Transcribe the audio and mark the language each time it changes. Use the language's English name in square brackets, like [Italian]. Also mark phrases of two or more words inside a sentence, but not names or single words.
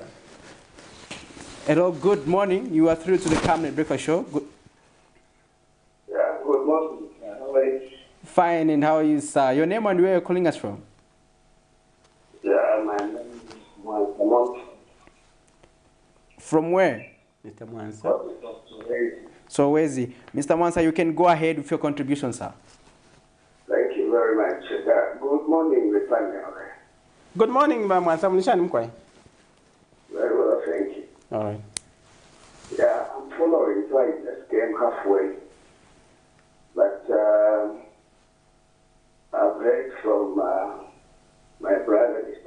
[English] Hello, good morning. You are through to the Camnet Breakfast Show. Yeah, good morning. How are you? Fine, and how are you, sir? Your name and where you're calling us from? Yeah, my name is Mwansa. From where? Mr. Mwansa. So, Wezi. Mr. Mwansa, you can go ahead with your contribution, sir. Thank you very much. Good morning, the panel. Good morning, Mwansa. Very well, thank you. All right. Yeah, I'm following, so I just came halfway. But I've heard from my brother, Mr.